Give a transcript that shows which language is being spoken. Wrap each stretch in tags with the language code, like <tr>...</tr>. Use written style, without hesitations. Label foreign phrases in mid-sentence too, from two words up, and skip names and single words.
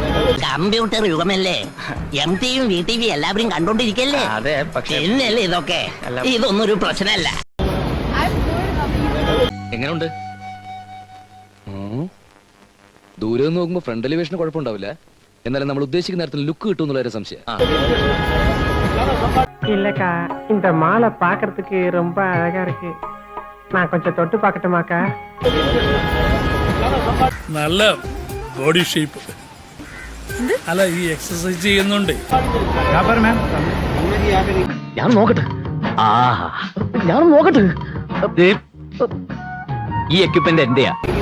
<ml>കമ്പ്യൂട്ടർ യുഗമല്ലേ, MTV VTV എല്ലാവരും കണ്ടോണ്ടിരിക്കല്ലേ. അതെ, പക്ഷേ എന്നല്ലേ ഇതൊക്കെ, ഇതൊന്നും ഒരു പ്രശ്നമല്ല. എങ്ങനെയുണ്ട്? ദൂരെ നിന്ന് നോക്കുമ്പോ ഫ്രണ്ട് എലിവേഷന് കുഴപ്പമുണ്ടാവില്ല, എന്നാലും നമ്മൾ ഉദ്ദേശിക്കുന്ന നേരത്തിൽ ലുക്ക് കിട്ടും എന്നുള്ള ഒരു സംശയം.</ml> <ta>இல்லக்கா, இந்த மாலை பாக்குறதுக்கு ரொம்ப அழகா இருக்கு. நான் கொஞ்சம் தொட்டு பார்க்கட்டுமாக்கா?</ta> <ml>നല്ല ബോഡി ഷേപ്പ് അല്ല, ഈ എക്സസൈസ് ചെയ്യുന്നുണ്ട്. ഞാൻ നോക്കട്ടെ. ഞാൻ നോക്കട്ടെ. ഈ എക്യുപ്മെന്റ് എന്റെയാ.</ml>